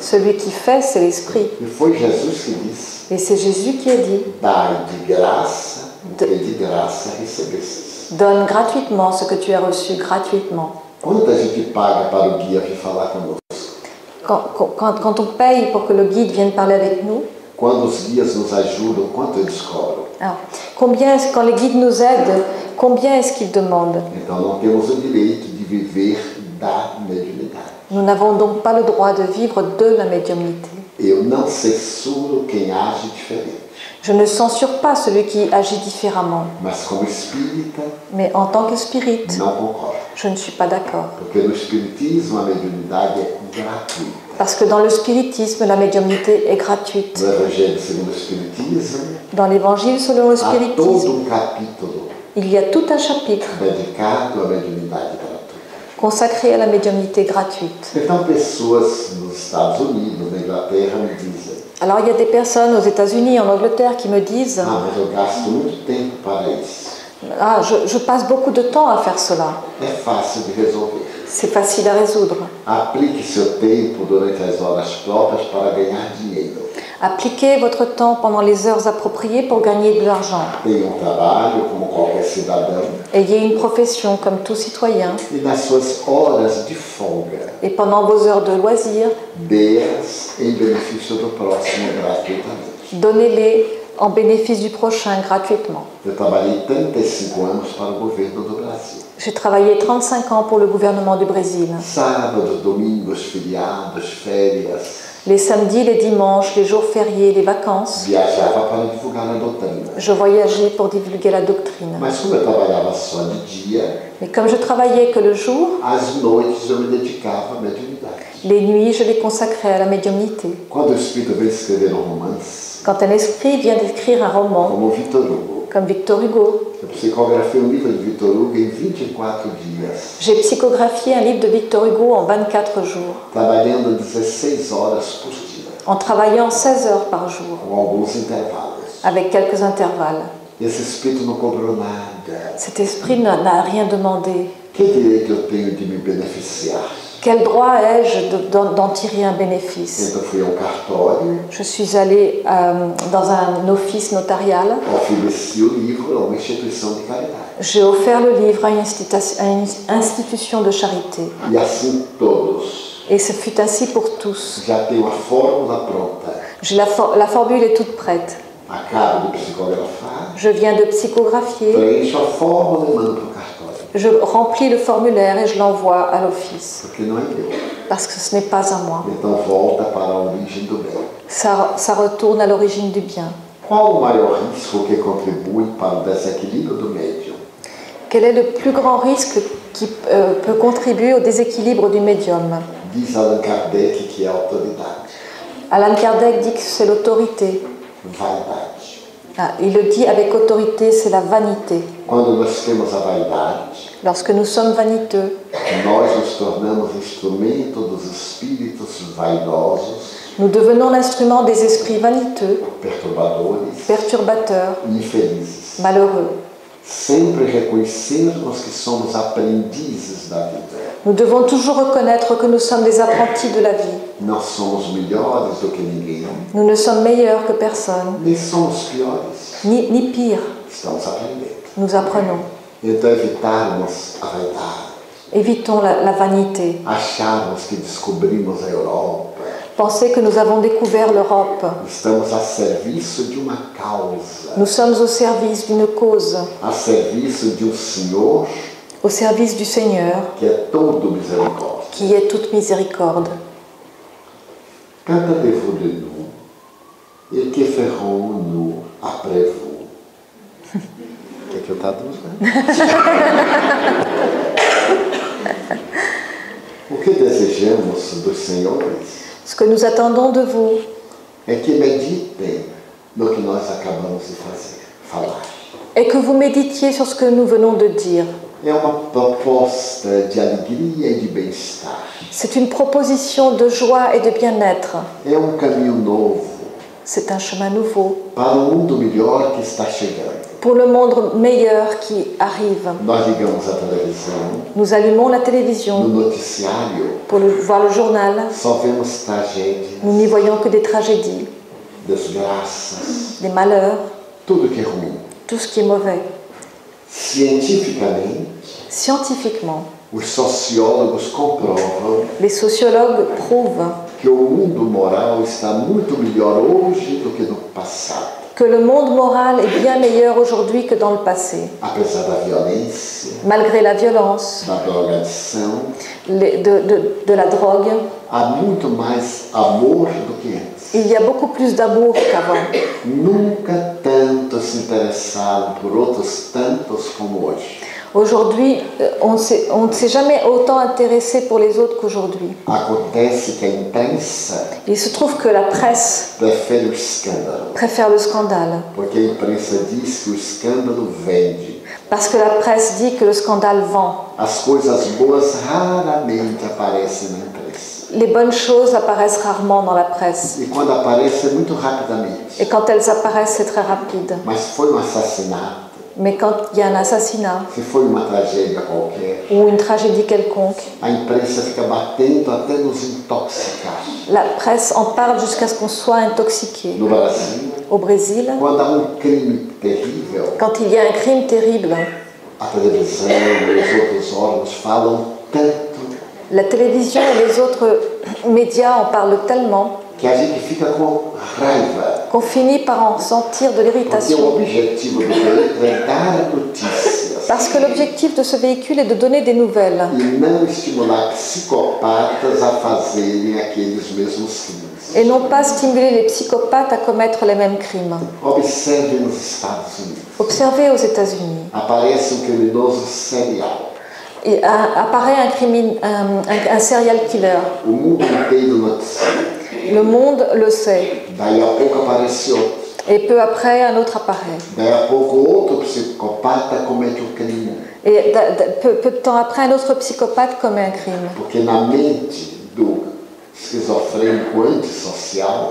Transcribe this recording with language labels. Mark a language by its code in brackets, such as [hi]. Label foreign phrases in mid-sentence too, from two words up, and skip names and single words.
[fr] Celui qui fait, c'est l'esprit. [pt] E foi Jesus que disse: [fr] Et c'est Jésus qui a dit, [pt] dai de graça o que de graça recebestes. [fr] donne gratuitement ce que tu as reçu gratuitement. [pt] Quanta gente paga para o guia vir falar conosco? [fr] Quand on paye pour que le guide vienne parler avec nous, [pt] Quando os guias nos ajudam, quanto eles cobram? [fr] alors, quand les guides nous aident, combien est-ce qu'ils demandent? [pt] Então não temos o direito de viver da mediunidade. [fr] Nous n'avons donc pas le droit de vivre de la médiumnité. [pt] Eu não censuro quem age diferente, [fr] Je ne censure pas celui qui agit différemment, [pt] mas como espírita [fr] mais en tant que spirit, [pt] não concordo. [fr] je ne suis pas d'accord. [pt] Porque no espiritismo a mediunidade é gratuita. [fr] Parce que dans le spiritisme, la médiumnité est gratuite. [pt] No Evangelho segundo o Espiritismo, [fr] Dans l'évangile selon le [pt] há todo [fr] spiritisme, [pt] capítulo [fr] il y a tout un chapitre [pt] dedicado à mediunidade gratuita. [fr] consacré à la médiumnité gratuite. [pt] Então pessoas nos Estados Unidos, na Inglaterra, me dizem: [fr] Alors il y a des personnes aux États-Unis, en Angleterre, qui me disent [pt] ah, mas eu gasto muito tempo para isso. [fr] « Ah, je passe beaucoup de temps à faire cela. [pt] É fácil de resolver. [fr] C'est facile à résoudre. [pt] Aplique seu tempo durante as horas próprias para ganhar dinheiro. [fr] Appliquez votre temps pendant les heures appropriées pour gagner de l'argent. [pt] Tenha trabalho como qualquer cidadão [fr] Ayez une profession comme tout citoyen. [pt] e nas suas horas de folga, [fr] Et pendant vos heures de loisirs, [pt] dê-as em benefício do próximo gratuitamente. [fr] donnez-les en bénéfice du prochain gratuitement. [pt] Eu trabalhei 35 anos para o governo do Brasil. [fr] J'ai travaillé 35 ans pour le gouvernement du Brésil. [pt] Sábados, domingos, feriados, férias. [fr] Les samedis, les dimanches, les jours fériés, les vacances, [pt] Viajava para divulgar a doutrina. [fr] je voyageais pour divulguer la doctrine. [pt] Mas como eu trabalhava só de dia, [fr] Mais comme je travaillais que le jour, [pt] às noites eu me dedicava à mediunidade. [fr] les nuits, je les consacrais à la médiumnité. [pt] Quando o espírito veio escrever um romance, [fr] Quand un esprit vient d'écrire un roman, [pt] como Victor Hugo, [fr] comme Victor Hugo, [pt] eu psicografei um livro de Victor Hugo em 24 dias, [fr] j'ai psychographié un livre de Victor Hugo en 24 jours, [pt] trabalhando 16 horas por dia, [fr] en travaillant 16 heures par jour, [pt] com alguns intervalos. [fr] avec quelques intervalles. [pt] Esse espírito não cobrou nada. [fr] Cet esprit n'a rien demandé. [pt] Que direito eu tenho de me beneficiar? [fr] Quel droit ai-je d'en tirer un bénéfice? [pt] Então fui ao cartório, [fr] Je suis allée dans un office notarial. [pt] ofereci o livro a uma instituição de caridade. [fr] J'ai offert le livre à une institution de charité. [pt] E assim todos. [fr] Et ce fut ainsi pour tous. [pt] Já tenho a fórmula pronta. [fr] La formule est toute prête. [pt] Acabo de psicografar. [fr] Je viens de psychographier. [pt] Preencho a fórmula e mando para o cartório. [fr] Je remplis le formulaire et je l'envoie à l'office. [pt] Porque não é meu. [fr] Parce que ce n'est pas à moi. [pt] Então volta para a origem do bem. [fr] Ça retourne à l'origine du bien. [pt] Qual o maior risco que contribui para o desequilíbrio do médium? [fr] Quel est le plus grand risque qui peut contribuer au déséquilibre du médium? [pt] Diz Allan Kardec que é a autoridade. [fr] Allan Kardec dit que c'est l'autorité. [pt] Vaidade. [fr] Ah, il le dit avec autorité, c'est la vanité. [pt] Quando nós temos a vaidade, [fr] Lorsque nous sommes vaniteux, [pt] nós nos tornamos instrumento dos espíritos vaidosos, [fr] nous devenons l'instrument des esprits vaniteux, [pt] perturbadores [fr] perturbateurs, [pt] e infelizes. [fr] malheureux. [pt] Sempre reconhecermos que somos aprendizes da vida. [fr] Nous devons toujours reconnaître que nous sommes des apprentis de la vie. [pt] Não somos melhores do que ninguém, [fr] Nous ne sommes meilleurs que personne, [pt] nem somos piores. [fr] ni pire. [pt] Estamos aprendendo. [fr] Nous apprenons. [pt] Então evitarmos a vaidade, [fr] Évitons la vanité. [pt] acharmos que descobrimos a Europa. [fr] Pensez que nous avons découvert l'Europe. [pt] Estamos a serviço de uma causa, [fr] Nous sommes au service d'une cause, [pt] a serviço de Senhor [fr] au service du Seigneur, [pt] que é todo misericórdia. [fr] qui est toute miséricorde. Canta devô de nous, et que ferons-nous après vous? [pt] Quer que eu traduza? O que desejamos dos senhores [fr] Ce que nous attendons de vous, [pt] é que meditem no que nós acabamos de falar. [fr] est que vous méditiez sur ce que nous venons de dire. [pt] É uma proposta de alegria e de bem-estar. [fr] C'est une proposition de joie et de bien-être. [pt] É caminho novo [fr] C'est un chemin nouveau [pt] para mundo melhor que está chegando. [fr] pour le monde meilleur qui arrive. [pt] Nós ligamos a televisão, [fr] Nous allumons la télévision [pt] no noticiário [fr] pour voir le journal. [pt] só vemos tragédias, [fr] Nous n'y voyons que des tragédies, [pt] desgraças, [fr] des malheurs, [pt] tudo que é ruim. [fr] tout ce qui est mauvais. [pt] Cientificamente, [fr] Scientifiquement, [pt] os sociólogos comprovam [fr] les sociologues prouvent [pt] que o mundo moral está muito melhor hoje do que no passado. [fr] que le monde moral est bien meilleur aujourd'hui que dans le passé. [pt] Apesar da violência, [fr] Malgré la violence, [pt] da drogadição, [fr] de la drogue, [pt] há muito mais amor do que antes. [fr] il y a beaucoup plus d'amour qu'avant. [pt] Nunca tanto se interessaram por outros tantos como hoje. [fr] Aujourd'hui, on ne s'est jamais autant intéressé pour les autres qu'aujourd'hui. [pt] Acontece que a imprensa [fr] Il se trouve que la presse [pt] prefere o escândalo, [fr] préfère le scandale, [pt] porque a imprensa diz que o escândalo vende. [fr] parce que la presse dit que le scandale vend. [pt] As coisas boas raramente aparecem na imprensa. [fr] Les bonnes choses apparaissent rarement dans la presse. [pt] E quando aparece é muito rapidamente. [fr] Et quand elles apparaissent, c'est très rapide. [pt] Mas foi assassinato, [fr] Mais quand il y a un assassinat [pt] se foi uma tragédia qualquer, [fr] ou une tragédie quelconque, [pt] a imprensa fica batendo até nos intoxicar. [fr] la presse en parle jusqu'à ce qu'on soit intoxiqué. [pt] No Brasil, [fr] Au Brésil, [pt] quando há crime terrível, [fr] quand il y a un crime terrible, [pt] a televisão e os outros órgãos falam tanto [fr] la télévision et les autres médias en parlent tellement [pt] que a gente fica com raiva. [fr] qu'on finit par en sentir de [pt] Porque o [fr] l'irritation. [pt] objetivo do veículo é dar notícias [fr] Parce que l'objectif de ce véhicule est de donner des nouvelles [pt] e não estimular psicopatas a fazerem aqueles mesmos crimes. [fr] et non pas stimuler les psychopathes à commettre les mêmes crimes. [pt] Observe nos Estados Unidos. [fr] Observez aux États-Unis, [pt] Aparece criminoso serial. [fr] apparaît un [en] serial killer. [pt] O mundo inteiro noticia. [fr] Le monde le sait. [pt] Daí a pouco aparece outro. [fr] Et peu après, un autre apparaît. [pt] Daí a pouco outro psicopata comete crime. [fr] Et peu de temps après, un autre psychopathe commet un crime. [pt] Porque na mente do esquizofrênico antissocial,